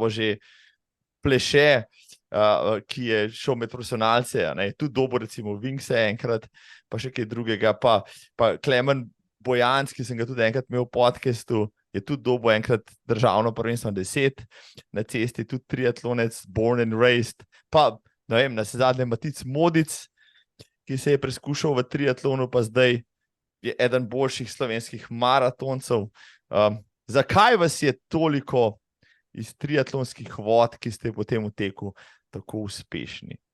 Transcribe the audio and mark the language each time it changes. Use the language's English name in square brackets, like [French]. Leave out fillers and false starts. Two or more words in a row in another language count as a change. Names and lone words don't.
[Slovenian] že Pleše, ki je šel med profesionalce, tudi dobo recimo Wingse enkrat, pa še kaj drugega, pa Klemen Bojanc, ki sem ga tudi enkrat imel v podcastu, je tudi dobo enkrat državno prvenstvo 10 na cesti, tudi triatlonec, [English] born and raised, [Slovenian] pa ne vem, na zadnje Matic Modic, ki se je preskušal v triatlonu, pa zdaj je eden boljših slovenskih maratoncev. Zakaj vas je toliko iz triatlonskih vod, ki ste potem v teku tako uspešni?